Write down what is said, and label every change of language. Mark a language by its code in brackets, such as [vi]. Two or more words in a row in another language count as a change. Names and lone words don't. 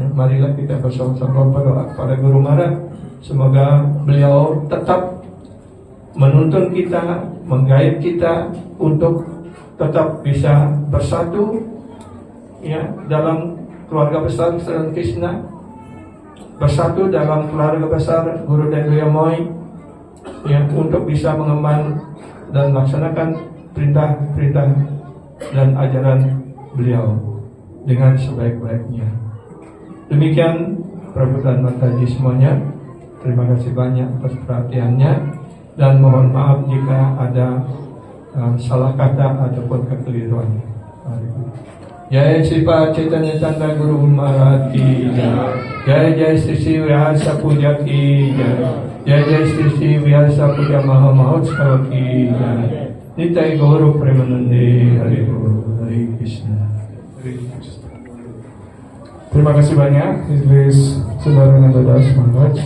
[id] Marilah kita bersama-sama berdoa kepada Guru Maharaj, semoga beliau tetap menuntun kita, menggait kita untuk tetap bisa bersatu, ya, dalam keluarga besar kesadaran Krishna, bersatu dalam keluarga besar Guru Den Moy, ya, untuk bisa mengemban dan melaksanakan perintah-perintah dan ajaran beliau dengan sebaik-baiknya. Demikian Prabhu dan Mataji semuanya. Terima kasih banyak atas perhatiannya dan mohon maaf jika ada salah kata ataupun kekeliruan. [hi] जय श्री पाद चैतन्य चंद्र गुरु महाराज की जय. जय जय श्री श्री व्यास पूजा की जय. जय जय श्री श्री व्यास पूजा महा महोत्सव की जय. Nitai Gauru Premanande. Hari Guru, Hari Krishna. Hari Krishna. [id] Terima kasih banyak, Idris Saudara Nandada, semangat.